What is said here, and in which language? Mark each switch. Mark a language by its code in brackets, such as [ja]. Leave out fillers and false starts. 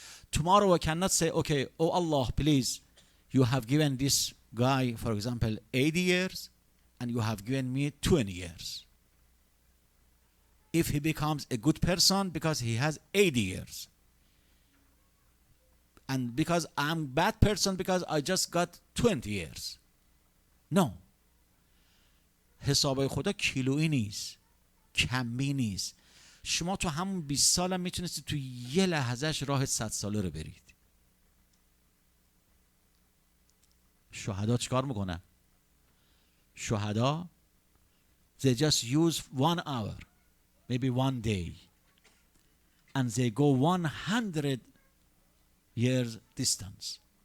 [en] Tomorrow I cannot say, okay, oh Allah, please, you have given this guy, for example, 80 years, and you have given me 20 years. if he becomes a good person because he has 80 years. And because I'm bad person because I just got 20 years. No. [fa] حسابای خدا کیلویی نیست، کمی نیست. شما تو همون 20 سال هم میتونستید تو یه لحظهش راه 100 ساله رو برید. شهدا چیکار میکنن؟ [en] شهدا they just use 1 hour, maybe 1 day, and they go 100 years distance.